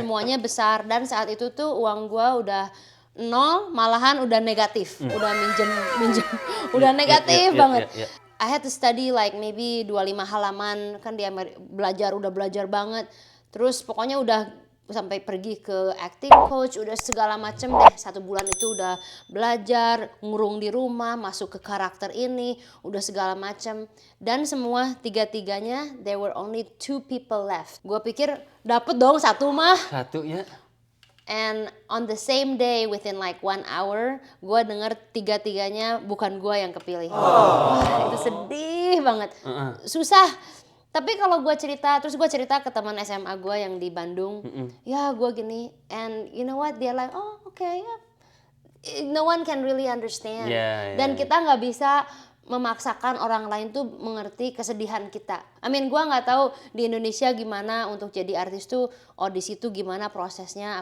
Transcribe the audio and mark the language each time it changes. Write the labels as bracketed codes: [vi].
[id] Semuanya besar, dan saat itu tuh uang gua udah 0, malahan udah negatif, udah minjem, udah negatif banget. [en] I had to study like maybe [id] 25 halaman, kan di Amerika udah belajar banget. Terus pokoknya udah sampai pergi ke acting coach, udah segala macem deh. 1 bulan itu udah belajar, ngurung di rumah, masuk ke karakter ini, udah segala macem. Dan semua 3-tiganya, [en] there were only 2 people left. [id] Gue pikir dapet dong 1 mah. 1 ya. [en] And on the same day, within like 1 hour, [id] gue denger 3-tiganya bukan gue yang kepilih. Wah, itu sedih banget. Susah. Tapi kalau gue cerita, terus gue cerita ke teman SMA gue yang di Bandung. Ya gue gini, [en] and you know what, they're like, oh okay, yeah. No one can really understand. [id] Dan kita nggak bisa memaksakan orang lain tuh mengerti kesedihan kita. I mean, gua nggak tahu di Indonesia gimana untuk jadi artis tuh audisi tuh gimana prosesnya.